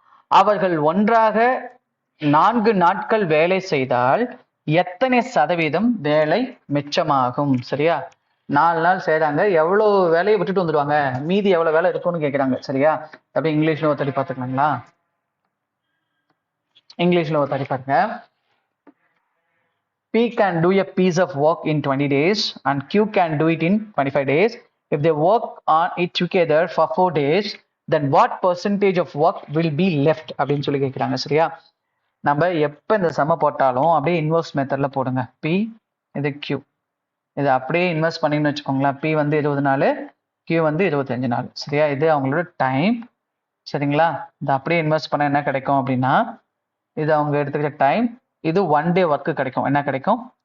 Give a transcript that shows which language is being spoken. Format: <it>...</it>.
<ta>அவர்கள் ஒன்றாக 4 நாட்கள் வேலை செய்தால் எத்தனை சதவீதம் வேலை மிச்சமாகும்? சரியா? 4 நாள் செய்யறாங்க, எவ்வளவு வேலையை விட்டுட்டு வந்துடுவாங்க, மீதி எவ்வளவு வேலை இருக்கும்னு கேட்குறாங்க. சரியா? அப்படி இங்கிலீஷ்ல ஒரு தடி பார்த்துக்கலாங்களா? இங்கிலீஷ்ல ஒரு தடி பாருங்க.</ta> <en>P can do a piece of work in 20 days and Q can do it in 25 days. If they work on it together for 4 days, then what percentage of work will be left?</en> <ta>அப்படின்னு சொல்லி கேட்குறாங்க. சரியா? நம்ம எப்போ இந்த சம போட்டாலும் அப்படியே இன்வெர்ஸ் மெத்தடில் போடுங்க. P இது Q, இதை அப்படியே இன்வெஸ்ட் பண்ணிங்கன்னு வச்சுக்கோங்களேன். P வந்து 20 நாள், Q வந்து 25 நாள். சரியா? இது அவங்களோட டைம். சரிங்களா? இதை அப்படியே இன்வெஸ்ட் பண்ண என்ன கிடைக்கும் அப்படின்னா, இது அவங்க எடுத்துக்கிற டைம், இது 1 day ஒர்க்கு கிடைக்கும். என்ன கிடைக்கும்?</ta>